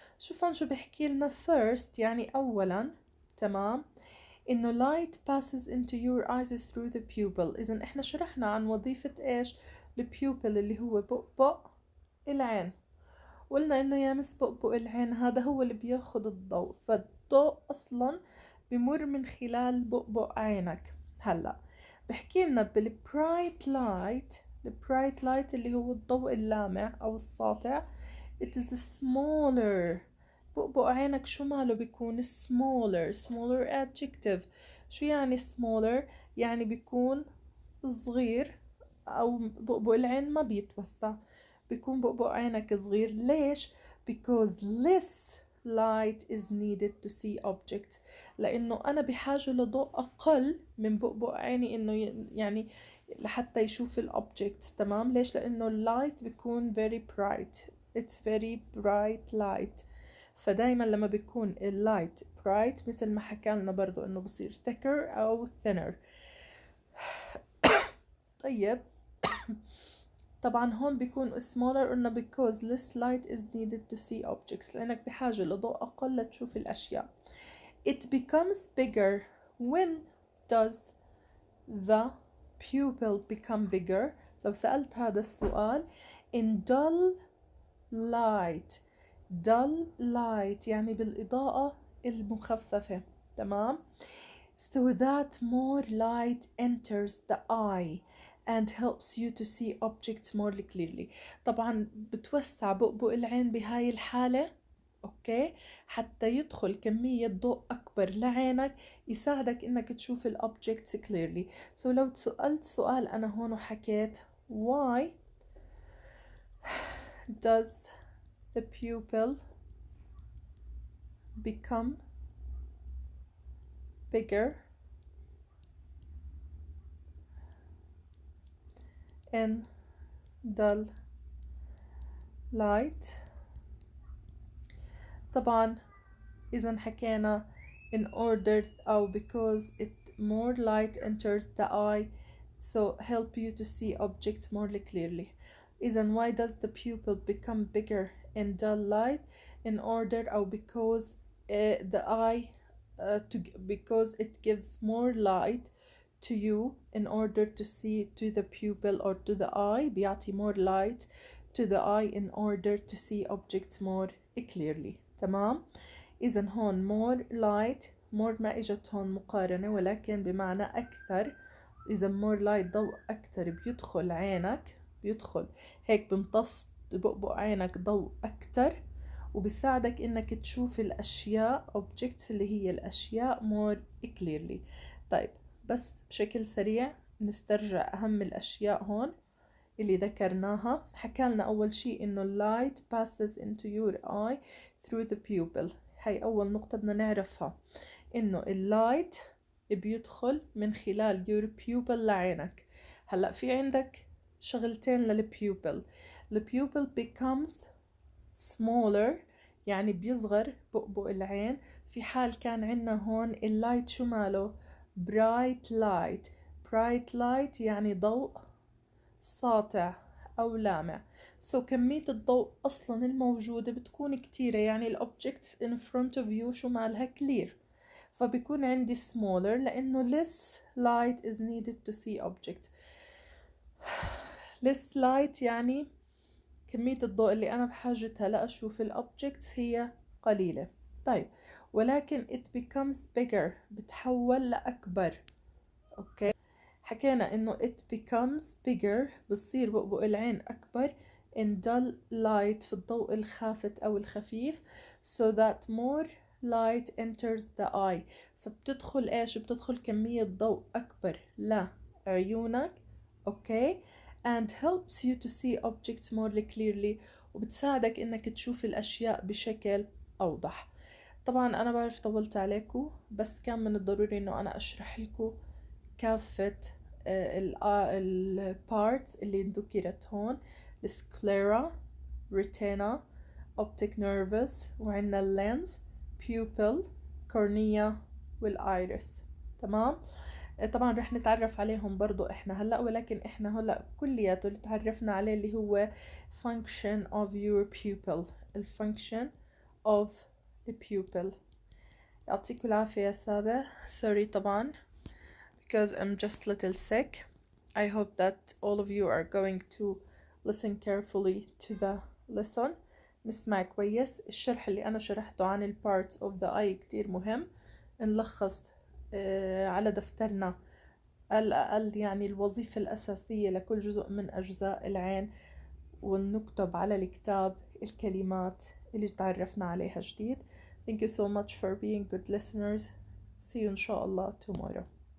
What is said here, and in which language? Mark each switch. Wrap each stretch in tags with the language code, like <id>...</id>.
<ar>شوفوا شو بحكي لنا</ar> <en>first</en> <ar>يعني أولا، تمام، إنه</ar> <en>light passes into your eyes through the pupil.</en> <ar>إذن إحنا شرحنا عن وظيفة إيش البيوبل اللي هو بؤبؤ العين. قلنا إنه يا مس بؤبؤ العين هذا هو اللي بياخد الضوء، فالضوء أصلا بمر من خلال بؤبؤ عينك. هلا بحكي لنا بالبرايت لايت، البرايت لايت اللي هو الضوء اللامع أو الساطع،</ar> <en>it is smaller</en> <ar>بؤبؤ عينك شو ماله بيكون</ar> <en>smaller adjective.</en> <ar>شو يعني smaller؟ يعني بيكون صغير، أو بؤبؤ العين ما بيتوسع، بيكون بؤبؤ عينك صغير. ليش؟</ar> <en>because less light is needed to see objects.</en> <ar>لأنه أنا بحاجة لضوء أقل من بؤبؤ عيني إنه يعني لحتى يشوف الأوبجكتس. تمام؟ ليش؟ لأنه اللايت بيكون</ar> <en>very bright. it's very bright light.</en> <ar>فدايما لما بيكون اللايت برايت مثل ما حكى لنا برضو انه بصير thicker او thinner. طيب طبعا هون بيكون smaller قلنا</ar> <en>because less light is needed to see objects،</en> <ar>لانك بحاجة لضوء اقل لتشوف الاشياء.</ar> <en>It becomes bigger. When does the pupil become bigger؟</en> <ar>لو سألت هذا السؤال</ar> <en>in dull light. dull light</en> <ar>يعني بالإضاءة المخففة. تمام؟</ar> <en>so that more light enters the eye and helps you to see objects more clearly.</en> <ar>طبعا بتوسع بؤبؤ العين بهاي الحالة، اوكي، حتى يدخل كمية ضوء أكبر لعينك يساعدك إنك تشوف الأوبجكتس clearly.</ar> <en>so</en> <ar>لو تسألت سؤال أنا هون وحكيت</ar> <en>why does the pupil become bigger in dull light؟</en> <ar>طبعا إذا حكينا</ar> <en>in order أو because it more light enters the eye so help you to see objects more clearly. إذا why does the pupil become bigger in dull light؟ in order أو because the eye because it gives more light to you in order to see to the pupil or to the eye. بيعطي more light to the eye in order to see objects more clearly.</en> <ar>تمام؟ إذا هون</ar> <en>more light،</en> <ar>more ما إجت هون مقارنة ولكن بمعنى أكثر. إذا</ar> <en>more light</en> <ar>ضوء أكثر بيدخل عينك، بيدخل هيك بمتص بؤبؤ عينك ضوء أكثر، وبيساعدك إنك تشوف الأشياء objects اللي هي الأشياء</ar> <en>more clearly.</en> <ar>طيب بس بشكل سريع نسترجع أهم الأشياء هون اللي ذكرناها. حكالنا أول شيء إنه</ar> <en>light passes into your eye through the pupil.</en> <ar>هاي أول نقطة بدنا نعرفها، إنه اللايت بيدخل من خلال</ar> <en>your pupil</en> <ar>لعينك. هلأ في عندك شغلتين للبيوبل. البيوبل</ar> <en>becomes smaller</en> <ar>يعني بيصغر بؤبؤ العين في حال كان عنا هون اللايت شو ماله</ar> <en>bright light. bright light</en> <ar>يعني ضوء ساطع أو لامع. so كمية الضوء أصلا الموجودة بتكون كتيرة، يعني الأوبجكتس</ar> <en>in front of you</en> <ar>شو مالها clear، فبيكون عندي smaller لأنه</ar> <en>less light is needed to see objects. less light</en> <ar>يعني كمية الضوء اللي أنا بحاجتها لأشوف الأوبجكتس هي قليلة. طيب ولكن</ar> <en>it becomes bigger</en> <ar>بتحول لأكبر. أوكي، حكينا إنه</ar> <en>it becomes bigger</en> <ar>بصير بؤبؤ العين أكبر</ar> <en>in dull light</en> <ar>في الضوء الخافت أو الخفيف</ar> <en>so that more light enters the eye.</en> <ar>فبتدخل إيش؟ بتدخل كمية ضوء أكبر لعيونك. أوكي،</ar> <en>and helps you to see objects more clearly</en> <ar>وبتساعدك إنك تشوف الأشياء بشكل أوضح. طبعا أنا بعرف طولت عليكم، بس كان من الضروري إنه أنا أشرح لكم كافة البارتس اللي ذكرت هون، السكليرا، retina،</ar> <en>optic nervus،</en> <ar>وعندنا اللينز، pupil، cornea، والايرس. تمام؟ طبعا رح نتعرف عليهم برضو احنا هلأ، ولكن احنا هلأ كلياته اللي تعرفنا عليه اللي هو</ar> <en>function of your pupil.</en> <ar>ال</ar> <en>function of the pupil.</en> <ar>يعطيكم العافية يا سابع.</ar> <en>sorry طبعا because I'm just a little sick. I hope that all of you are going to listen carefully to the lesson.</en> <ar>نسمع كويس. الشرح اللي أنا شرحته عن ال</ar> <en>parts of the eye</en> <ar>كتير مهم. نلخص على دفترنا الأقل يعني الوظيفة الأساسية لكل جزء من أجزاء العين ونكتب على الكتاب الكلمات اللي تعرفنا عليها جديد.</ar> <en>Thank you so much for being good listeners. See you</en> <ar>إن شاء الله</ar> <en>tomorrow.</en>